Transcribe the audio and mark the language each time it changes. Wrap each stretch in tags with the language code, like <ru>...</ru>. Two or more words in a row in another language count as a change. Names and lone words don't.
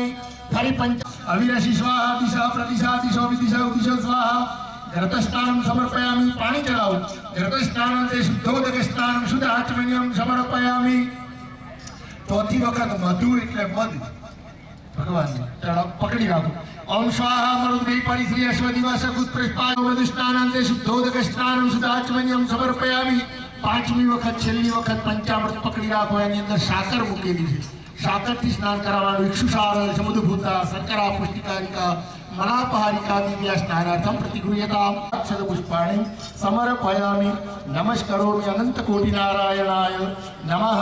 <sa>ફરી અવિરસી સ્વાહા દિશા પ્રદિશા દિશો વિદિશા ઉદિશો સ્વાહા. ઘૃતસ્નાનમ સમર્પયામિ.</sa> <gu>પાણી ચડાવો.</gu> <sa>ઘૃતસ્નાનમ તે શુદ્ધોદક સ્નાનમ શુદ્ધાચમનિયમ સમર્પયામિ.</sa> <gu>ચોથી વખત મધુ એટલે મધ ભગવાનને ચડાવ પકડી રાખો.</gu> <sa>ओम स्वाहा मरुद्भि परिश्री अश्वदिवस उत्प्रष्पादुष्णानंदे शुद्धोदक स्नानम सुदाचमन्यम समर्पयामी।</sa> <gu>પાંચમી વખત છેલ્લી વખત પંચામૃત પકડી રાખો, એની અંદર સાકર મૂકેલી છે, સાકરથી સ્નાન કરાવવાનું।</gu> <sa>ઇક્ષુસાર સમુદ્રભૂતા શર્કરા પુષ્ટિકારિકા મલાપહારિકા દિવ્યા સ્નાનાર્થમ પ્રતિગૃહ્યતામ અક્ષત પુષ્પાણિ સમર્પયામિ। નમસ્કરોમિ અનંત કોટિ નારાયણાય નમઃ।</sa>